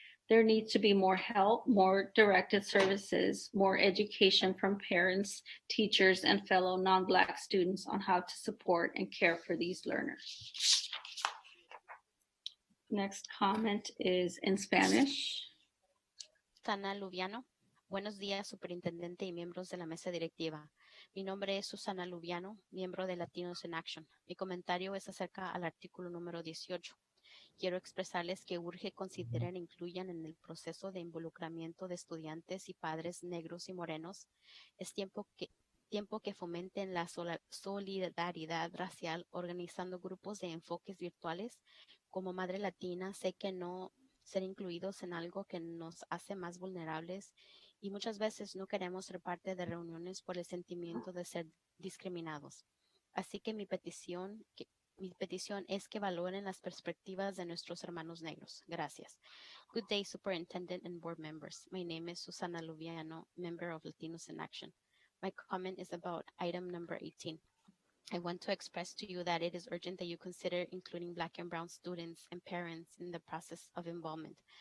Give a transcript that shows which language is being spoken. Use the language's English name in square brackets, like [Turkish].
[English] There needs to be more help, more directed services, more education from parents, teachers, and fellow non-Black students on how to support and care for these learners. Next comment is in Spanish. Susana Lubiano. [Spanish] Buenos días, superintendente y miembros de la mesa directiva. Mi nombre es Susana Lubiano, miembro de Latinos in Action. Mi comentario es acerca al artículo número 18. Quiero expresarles que urge consideren e incluyan en el proceso de involucramiento de estudiantes y padres negros y morenos. Es tiempo que fomenten la solidaridad racial organizando grupos de enfoques virtuales. Como madre latina, sé que no ser incluidos en algo que nos hace más vulnerables y muchas veces no queremos ser parte de reuniones por el sentimiento de ser discriminados. Así que mi petición es que valoren las perspectivas de nuestros hermanos negros. Gracias. [English] Good day, Superintendent and board members. My name is Susana Lubiano, member of Latinos in Action. My comment is about item number 18. I want to express to you that it is urgent that you consider including Black and Brown students and parents in the process of involvement.